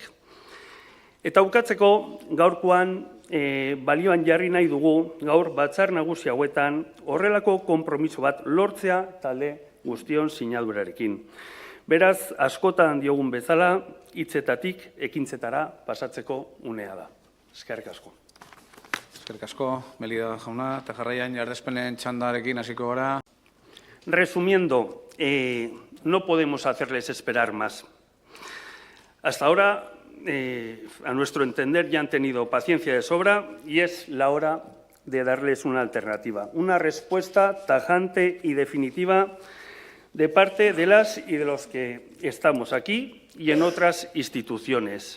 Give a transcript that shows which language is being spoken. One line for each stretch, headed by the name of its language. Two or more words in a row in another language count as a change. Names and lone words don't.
Basque: Eta bukatzeko gaurkoan balioan jarri nahi dugu gaur batzar nagusi hauetan horrelako konpromiso bat lortzea talde guztion sinadurarekin. Beraz, askotan diogun bezala, hitzetatik ekintzetara pasatzeko unea da. Eskerrik asko. Eskerrik asko, Melida jauna, eta jarraian jardespenen txandarekin hasiko gara.
Spanish: Resumiendo, no podemos hacerles esperar más. Hasta ahora, a nuestro entender, ya han tenido paciencia de sobra y es la hora de darles una alternativa, una respuesta tajante y definitiva de parte de las y de los que estamos aquí y en otras instituciones.